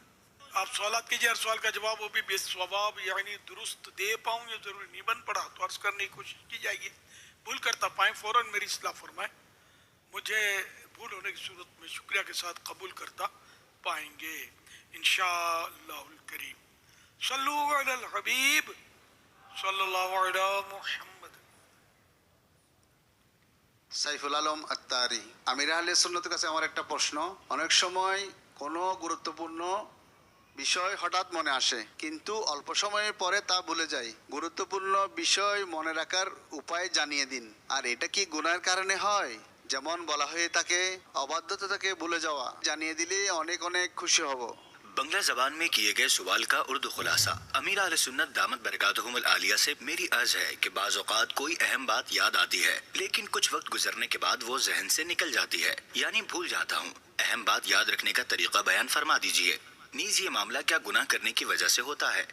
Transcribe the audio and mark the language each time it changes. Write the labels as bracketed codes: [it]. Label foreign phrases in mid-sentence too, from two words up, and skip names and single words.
[ur] آپ سوالات کیجئے، ہر سوال کا جواب وہ بھی بے ثواب یعنی درست دے پاؤں، یہ ضروری نہیں بن پڑا تو عرض کرنے کی کوشش کی جائے گی، بھول کرتا پائیں فوراً میری اصلاح فرمائیں، مجھے بھول ہونے کی صورت میں شکریہ کے ساتھ قبول کرتا پائیں گے [ar] انشاءاللہ الکریم۔ صلو علی الحبیب صلی اللہ علی محمد۔ [bn] সাইফুল আলম আত্তারি। আমির আহলে সুন্নতের কাছে আমার একটা প্রশ্ন, অনেক সময় কোনো গুরুত্বপূর্ণ বিষয় হঠাৎ মনে আসে কিন্তু অল্প সময়ের পরে তা ভুলে যাই, গুরুত্বপূর্ণ বিষয় মনে রাখার উপায় জানিয়ে দিন। আর এটা কি গুনাহের কারণে হয়? যেমন বলা হয়ে থাকে অবাধ্যতা থেকে ভুলে যাওয়া, জানিয়ে দিলে অনেক অনেক খুশি হব। [ur] بنگلہ زبان میں کیے گئے سوال کا اردو خلاصہ۔ امیر اہل سنت [ar] دامت برکاتہم العالیہ [ur] سے میری عرض ہے کہ بعض اوقات کوئی اہم بات یاد آتی ہے لیکن کچھ وقت گزرنے کے بعد وہ ذہن سے نکل جاتی ہے، یعنی بھول جاتا ہوں۔ اہم بات یاد رکھنے کا طریقہ بیان فرما دیجئے۔ نیز یہ معاملہ کیا گناہ کرنے کی وجہ سے ہوتا ہے؟